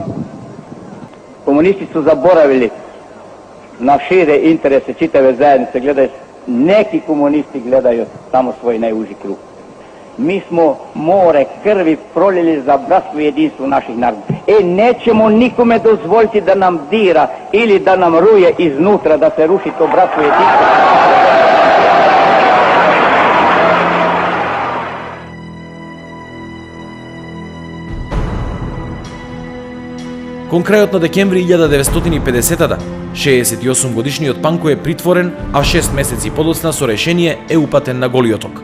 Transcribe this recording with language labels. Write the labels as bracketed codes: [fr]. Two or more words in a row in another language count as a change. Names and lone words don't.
[sr] Komunisti su zaboravili na šire interese čitave zajednice, gledaju, neki komunisti gledaju samo svoj najuži krug. Mi smo more krvi proljeli za bratstvo i jedinstvo naših naroda. Nećemo nikome dozvoliti da nam dira ili da nam ruje iznutra, da se ruši to bratstvo i jedinstvo. [mk] Кон крајот на декември 1950-та, 68-годишниот Панко е притворен, а 6 месеци подоцна со решение е упатен на Голи оток.